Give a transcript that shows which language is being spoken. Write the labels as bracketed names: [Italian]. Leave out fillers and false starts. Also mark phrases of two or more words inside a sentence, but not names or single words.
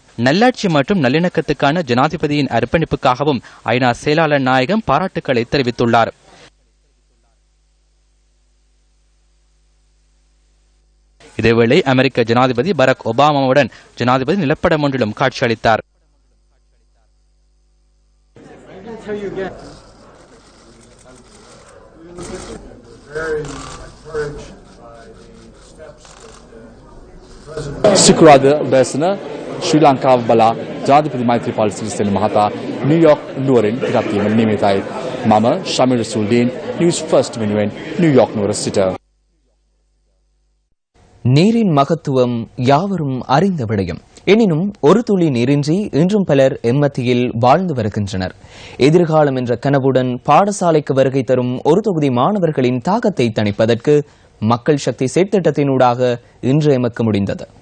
[Tamil] நல்லாட்சி மற்றும் நல்லிணக்கத்துக்கான ஜனாதிபதியின் அர்ப்பணிப்புக்காகவும் ஐநா செயலாளர் நாயகம் பாராட்டுக்களை தெரிவித்துள்ளார். இதேவேளை அமெரிக்க ஜனாதிபதி பராக் ஒபாமாவுடன் ஜனாதிபதி நிலப்படம் ஒன்றிலும் காட்சியளித்தார். [Sinhala] සිකුරාද උදෑසන ශ්‍රී ලංකාව බලා ජනාධිපති මෛත්‍රීපාල සිරිසේන මහතා නිව්යෝක් නුවරින් පිටත් වීමට නියමිතයි. මම ශමීර් සුල්දීන් නිවුස් ෆර්ස්ට් වෙනුවෙන් නිව්යෝක් නුවර සිට. [Tamil] நீரின் மகத்துவம் யாவரும் அறிந்த விடயம். எனினும் ஒரு துளி நீரின்றி இன்றும் பலர் எம்மத்தியில் வாழ்ந்து வருகின்றனர். எதிர்காலம் என்ற கனவுடன் பாடசாலைக்கு வருகை தரும் ஒரு தொகுதி மாணவர்களின் தாகத்தை தணிப்பதற்கு மக்கள் சக்தி செயற்திட்டத்தினூடாக இன்று எமக்கு முடிந்தது.